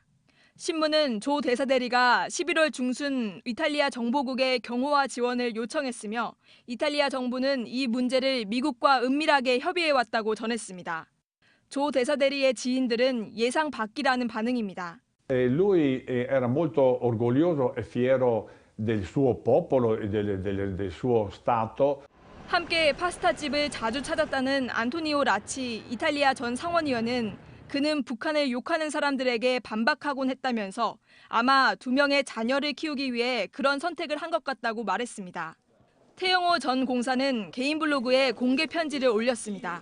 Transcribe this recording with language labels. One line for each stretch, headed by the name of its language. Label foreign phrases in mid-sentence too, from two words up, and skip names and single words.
Korean: 신문은 조 대사 대리가 11월 중순 이탈리아 정보국에 경호와 지원을 요청했으며 이탈리아 정부는 이 문제를 미국과 은밀하게 협의해왔다고 전했습니다. 조 대사 대리의 지인들은 예상 밖이라는 반응입니다.
Italian: Lui era molto orgoglioso e fiero del suo popolo e del suo Stato.
Korean: 함께 파스타집을 자주 찾았다는 안토니오 라치 이탈리아 전 상원의원은 그는 북한을 욕하는 사람들에게 반박하곤 했다면서 아마 2명의 자녀를 키우기 위해 그런 선택을 한 것 같다고 말했습니다. 태영호 전 공사는 개인 블로그에 공개 편지를 올렸습니다.